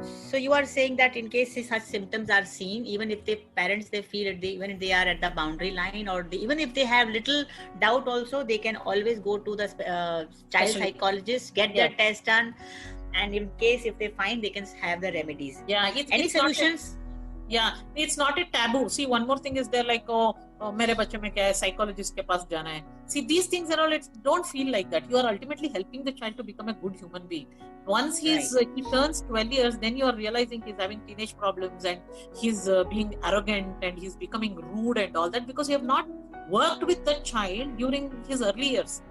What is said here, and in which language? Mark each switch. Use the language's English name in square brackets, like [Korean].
[English] So you are saying that in case such symptoms are seen, even if the parents they feel it, even if they are at the boundary line, or even if they have little doubt, also they can always go to the child psychologist, get their test done, and in case if they find, they can have the remedies. Yeah, any solutions? It's not a taboo. See, one more thing is there, like, [Hindi] मेरे बच्चे में क्या है, psychologist के पास जाना है. [English] See, these things and all, it don't feel like that. You are ultimately helping the child to become a good human being. Once he turns 12 years, then you are realizing he's having teenage problems and he's being arrogant and he's becoming rude and all that, because you have not worked with the child during his early years.